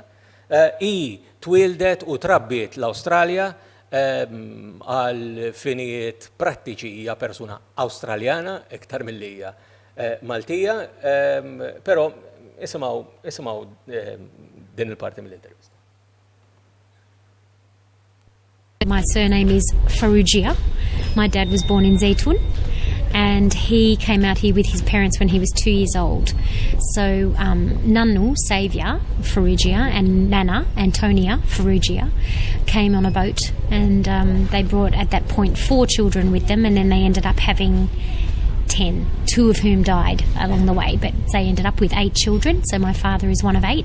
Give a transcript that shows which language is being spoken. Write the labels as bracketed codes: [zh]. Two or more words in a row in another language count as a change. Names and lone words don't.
[mt] Hi twieldet u trabbiet l-Awstralja għal finijiet prattiċi hija persuna Awstraljana iktar milli hija Maltija, però isimgħu din il-parti mill-intervista. [en] My surname is Farrugia. My dad was born in Zaytun and he came out here with his parents when he was 2 years old. So Nanu, Saviour Farrugia, and Nana, Antonia Farrugia, came on a boat and they brought at that point 4 children with them, and then they ended up having 10, 2 of whom died along the way, but they ended up with 8 children, so my father is one of 8.